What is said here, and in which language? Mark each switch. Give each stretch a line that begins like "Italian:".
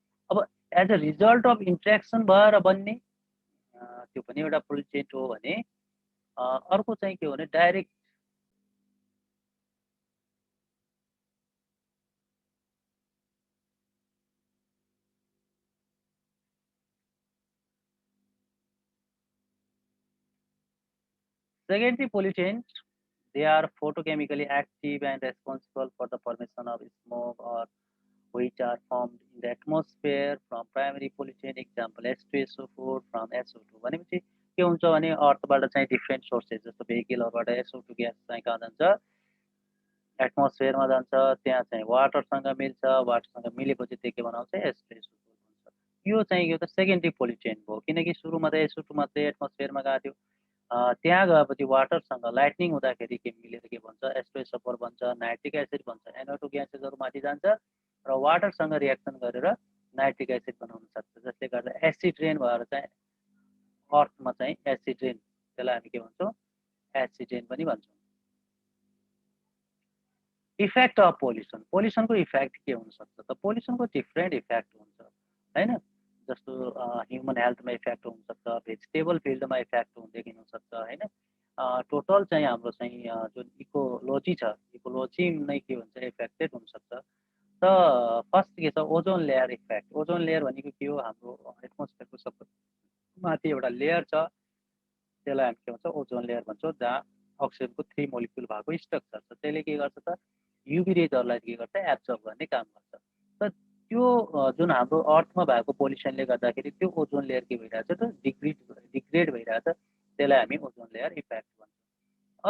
Nepali: अब
English: as a result of interaction
Nepali: भएर बन्ने त्यो पनि एउटा पोल्युटेन्ट हो भने अर्को चाहिँ के हो भने direct secondary pollutants.
English: They are photochemically active and responsible for the formation of smoke or which are formed in the atmosphere from primary pollutant, example H2SO4 from SO2।
Nepali: भनेपछि के हुन्छ भने अर्थबाट चाहिँ डिफ्रेन्ट सोर्सेस जस्तो भेहिकलहरूबाट SO2 ग्यास चाहिँ कहाँ जान्छ एटमोस्फियरमा जान्छ, त्यहाँ चाहिँ वाटरसँग मिल्छ, वाटरसँग मिलेपछि त्यो के बनाउँछ H2SO4 हुन्छ। यो चाहिँ यो त सेकेन्डरी पोल्युटेन्ट भयो, किनकि सुरुमा त SO2 मात्रै एटमोस्फियरमा गएको थियो, त्यहाँ गएपछि वाटरसँग लाइटनिङ हुँदाखेरि के मिलेर के भन्छ H2SO4 बन्छ, नाइट्रिक एसिड बन्छ, NO2 ग्यासेसहरू माथि जान्छ र वाटरसँग रिएक्सन गरेर नाइट्रिक एसिड बनाउन सक्छ, जसले गर्दा एसिड रेन भएर चाहिँ अर्थमा चाहिँ एसिड रेन, त्यसलाई हामी के भन्छौँ एसिड रेन पनि भन्छौँ।
English: effect of pollution,
Nepali: पोल्युसनको इफेक्ट के हुनसक्छ त पोल्युसनको डिफ्रेन्ट इफेक्ट हुन्छ होइन, जस्तो ह्युमन हेल्थमा इफेक्ट हुनसक्छ, भेजिटेबल फिल्डमा इफेक्ट हुँदै हुनसक्छ होइन, टोटल चाहिँ हाम्रो चाहिँ जुन इकोलोजी छ इकोलोजी नै के हुन्छ इफेक्टेड हुनसक्छ। त फर्स्ट के छ ozone layer effect. Ozone layer भनेको के हो, हाम्रो एटमोस्फियरको सब माथि एउटा लेयर छ, त्यसलाई हामी के भन्छ ओजोन लेयर भन्छौँ, जहाँ अक्सिजनको 3 मोलिक्युल भएको स्ट्रक्चर छ। त्यसले के गर्छ त युभी रेजहरूलाई के गर्छ एब्जर्ब गर्ने काम गर्छ। त त्यो जुन हाम्रो अर्थमा भएको पोल्युसनले गर्दाखेरि त्यो ओजोन लेयर के भइरहेछ त डिग्रेड भइरहेछ, त्यसलाई हामी ओजोन लेयर इफेक्ट भन्छौँ।